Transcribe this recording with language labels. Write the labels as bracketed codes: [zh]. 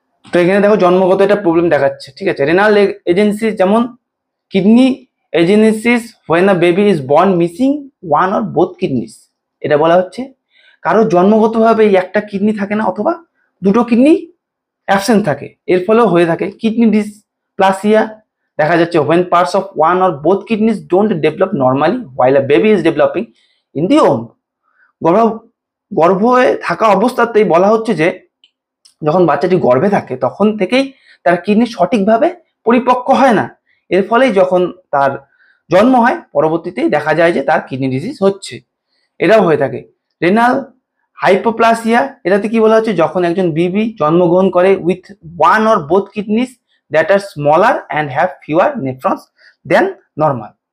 [bn] তো এখানে দেখো জন্মগত একটা প্রবলেম দেখাচ্ছে, ঠিক আছে। [en] Renal agency, যেমন kidney agenesis when a baby is born missing one or both kidneys. [bn] এটা বলা হচ্ছে কারো জন্মগতভাবে এই একটা কিডনি থাকে না অথবা দুটো কিডনি অ্যাবসেন্ট থাকে, এর ফলেও হয়ে থাকে কিডনি ডিসপ্লাসিয়া। দেখা যাচ্ছে [en] when parts of one or both kidneys don't develop normally while a baby is developing in the womb। [bn] গর্ভে থাকা অবস্থাতেই বলা হচ্ছে যে যখন বাচ্চাটি গর্ভে থাকে তখন থেকেই তার কিডনি সঠিকভাবে পরিপক্ক হয় না। এর ফলেই যখন তার জন্ম হয় পরবর্তীতেই দেখা যায় যে তার কিডনি ডিজিজ হচ্ছে, এটাও হয়ে থাকে। রেনাল হাইপোপ্লাসিয়া, এটাতে কি বলা হচ্ছে, যখন একজন বেবি জন্মগ্রহণ করে [en] With one or both kidneys that are smaller and have fewer nephrons than normal.